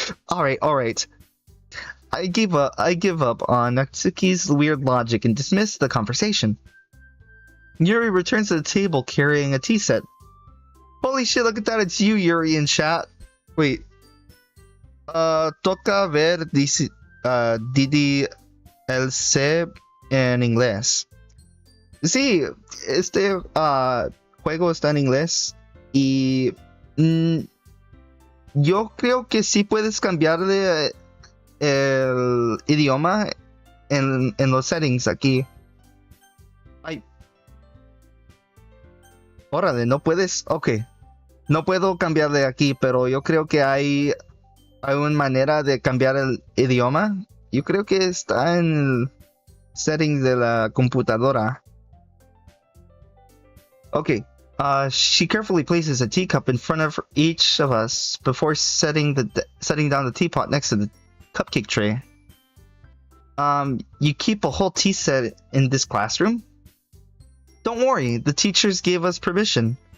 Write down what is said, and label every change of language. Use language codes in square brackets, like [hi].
[en] Alright. I give up on Natsuki's weird logic and dismiss the conversation. Yuri returns to the table carrying a tea set. Holy shit, look at that, it's you, Yuri, in chat. Wait. [es] Toca ver Didi el C en inglés. Sí, este juego está en inglés y yo creo que sí puedes cambiarle el idioma en los settings aquí. Ay. Órale, ¿no puedes? Ok. No puedo cambiarle aquí, pero yo creo que hay una manera de cambiar el idioma. Yo creo que está en el settings de la computadora. [en] Okay, she carefully places a teacup in front of each of us before setting down the teapot next to the cupcake tray. You keep a whole tea set in this classroom? Don't worry, the teachers gave us permission.